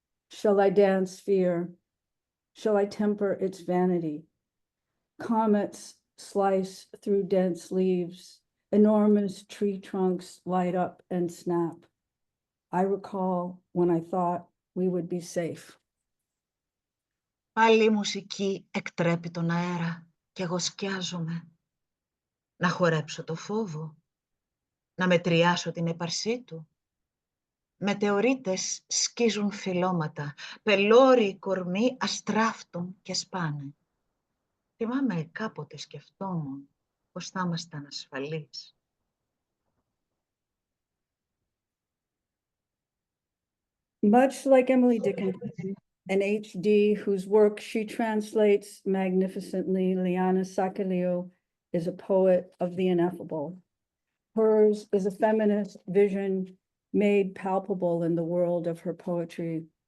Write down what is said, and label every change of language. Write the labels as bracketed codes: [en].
[en] Shall I dance fear? Shall I temper its vanity? Comets slice through dense leaves. Enormous tree trunks light up and snap. I recall when I thought we would be safe. [el] Πάλι η μουσική εκτρέπει τον αέρα και εγώ σκιάζομαι. Να χορέψω το φόβο, να μετριάσω την έπαρσή του. Μετεωρίτες σκίζουν φυλλώματα, πελώροι κορμοί αστράφτουν και σπάνε. Θυμάμαι κάποτε σκεφτόμουν πως θα ήμασταν ασφαλείς. [en] Much like Emily Dickinson, an HD whose work she translates magnificently, Liana Sakelliou is a poet of the ineffable. Hers is a feminist vision made palpable in the world of her poetry.